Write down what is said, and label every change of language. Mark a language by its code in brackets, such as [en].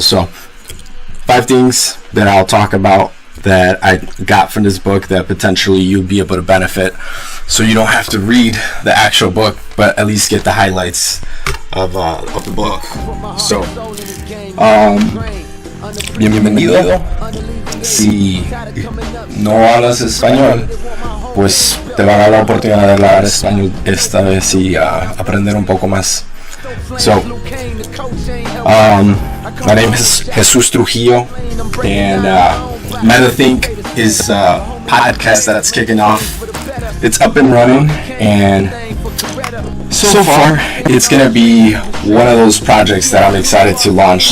[en] So 5 things that I'll talk about that I got from this book that potentially you'll be able to benefit, so you don't have to read the actual book, but at least get the highlights of the book. [es] So, bienvenido. Si no hablas español, pues te van a dar la oportunidad de hablar español esta vez y aprender un poco más. [en] So, my name is Jesus Trujillo, and MethaThynk is a podcast that's kicking off. It's up and running, and so far it's going to be one of those projects that I'm excited to launch.